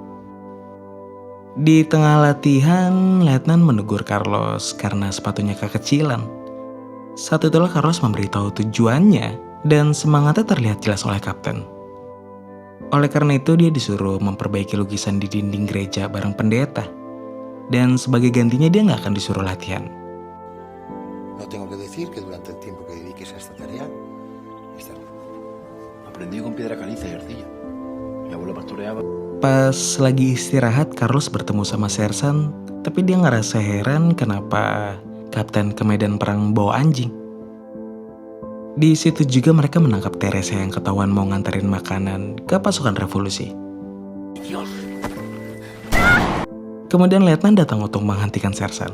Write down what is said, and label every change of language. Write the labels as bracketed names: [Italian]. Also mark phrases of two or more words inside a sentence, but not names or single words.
[Indonesian] Di tengah latihan, letnan menegur Carlos karena sepatunya kekecilan. Saat itulah Carlos memberitahu tujuannya dan semangatnya terlihat jelas oleh kapten. Oleh karena itu dia disuruh memperbaiki lukisan di dinding gereja bareng pendeta. Dan sebagai gantinya dia nggak akan disuruh latihan. [Spanish] No tengo que decir que durante el tiempo que dediques a esta tarea, aprendí con piedra caliza y arcilla. Mi abuelo pastoreaba. [Indonesian] Pas lagi istirahat, Carlos bertemu sama Sersan, tapi dia ngerasa heran kenapa kapten ke medan perang bawa anjing. Di situ juga mereka menangkap Teresa yang ketahuan mau nganterin makanan ke pasukan revolusi. Kemudian Letnan datang untuk menghentikan Sersan.